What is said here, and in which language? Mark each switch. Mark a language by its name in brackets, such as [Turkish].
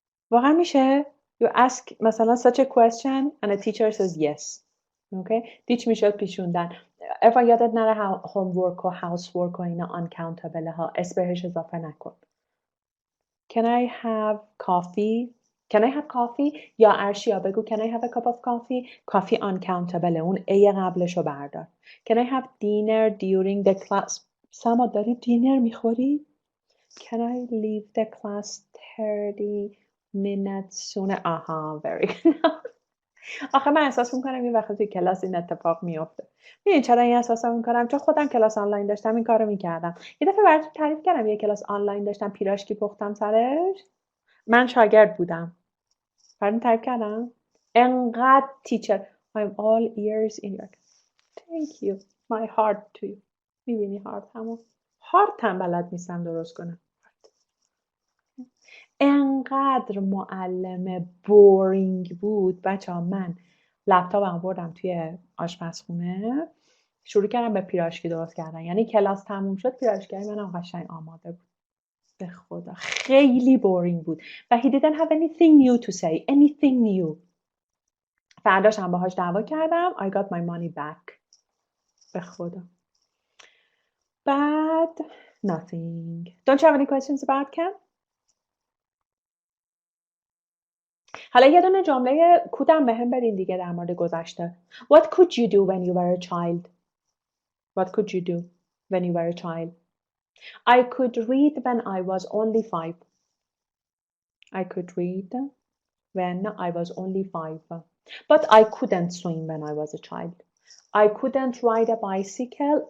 [Persian] واقعا میشه [English] you ask مثلا such a question and a teacher says yes. Okay? [Persian] teach میشه پیشوندن. ارفان یادت نره homework و housework و اینا uncountable ها، اس بهش اضافه نکن. [English] Can I have coffee? Can I have coffee? [Persian] یا ارشیا بگو [English] Can I have a cup of coffee? [Persian] coffee uncountable، اون ای قبلشو بردار. [English] Can I have dinner during the class? [Persian] سما داری دینر میخوری؟ [English] Can I leave the class 30 minutes sooner? آها very good. [Persian] آخه من احساس میکنم این وقت توی کلاس این اتفاق میفته. میدونی چرا این احساس میکنم؟ چون خودم کلاس آنلاین داشتم این کارو میکردم. یه دفعه براتون تعریف کردم یه کلاس آنلاین داشتم پیراشکی پختم سرش. من شاگرد بودم. براتون تعریف کردم. انقدر تیچر [English] I'm all ears in your Thank you. My heart to you. [Persian] میبینی هارت همون. هارت هم بلد نیستم درست کنم. انقدر معلم بورینگ بود بچه ها. من لپتاپم بردم توی آشپزخونه، شروع کردم به پیراشکی درست کردن. یعنی کلاس تموم شد پیراشکی منم قشنگ آماده بود. به خدا خیلی بورینگ بود و [English] he didn't have anything new to say, anything new. [Persian] فرداشم باهاش دعوا کردم. [English] I got my money back. [Persian] به خدا. [English] Bad, nothing. Don't you have any questions about Ken? [Persian] حالا یه دونه جمله کودم بهم بدین دیگه در مورد گذشته. [English] What could you do when you were a child? What could you do when you were a child? I could read when I was only 5. I could read when I was only 5. But I couldn't swim when I was a child. I couldn't ride a bicycle.